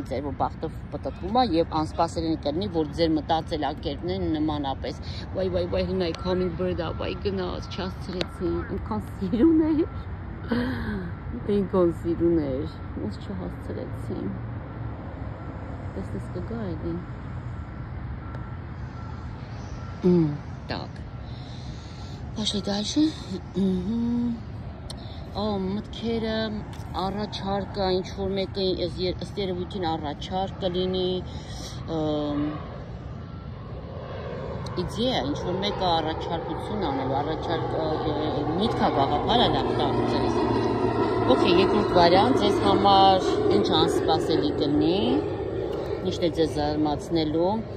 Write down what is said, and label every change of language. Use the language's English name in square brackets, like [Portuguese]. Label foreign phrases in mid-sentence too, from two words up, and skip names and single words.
[Armenian] ձեր որ բախտը պտտվում է եւ անսպասելի կլինի որ ձեր մտածելակերպն նմանապես վայ հնայք hummingbird-ը վայ գնաց չհասցրեցին ինքան սիրուն էր ոնց չհասցրեցին տեսնես կգա էլի [Russian] так Пошли дальше. [Armenian] Մտքերը առաջարկը ինչ-որ մեկը ըստ երևույթին առաջարկ կլինի իդեա, ինչ-որ մեկը առաջարկություն անելու, առաջարկ միտքա գաղափար է դա օքեյ, երկրորդ վարիանտ, ձեզ համար ինչ անսպասելի կլինի, ինչն է ձեզ զարմացնելու,